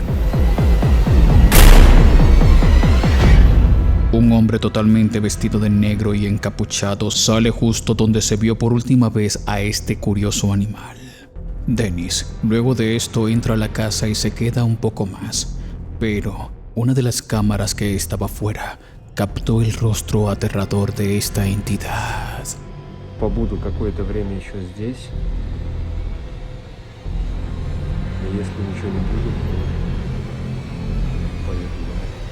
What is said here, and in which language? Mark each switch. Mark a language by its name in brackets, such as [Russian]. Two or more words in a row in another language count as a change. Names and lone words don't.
[Spanish] Un hombre totalmente vestido de negro y encapuchado sale justo donde se vio por última vez a este curioso animal. Dennis, luego de esto, entra a la casa y se queda un poco más, pero una de las cámaras que estaba fuera captó el rostro aterrador de esta entidad. [Russian] Побуду какое-то время еще здесь. И если ничего не будет, то поеду домой.